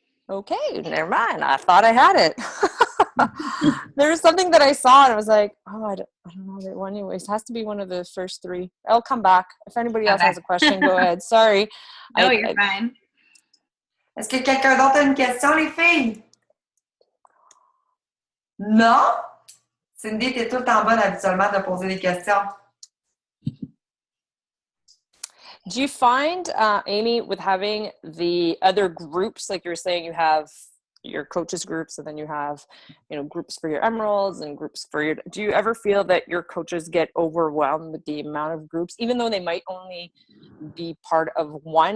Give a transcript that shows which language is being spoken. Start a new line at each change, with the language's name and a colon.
English: Okay, never mind. I thought I had it. There was something that I saw and I was like, oh, I don't know that one. Anyways, it has to be one of the first three. I'll come back. If anybody else has a question, go ahead. Sorry. No, you're fine.
French: Est-ce que quelqu'un d'autre a une question, les filles? Non? Cindy, t'es tout le temps bonne habituellement de poser des questions.
English: Do you find, Amy, with having the other groups, like you were saying, you have your coaches groups and then you have, groups for your emeralds and groups for your, do you ever feel that your coaches get overwhelmed with the amount of groups, even though they might only be part of one?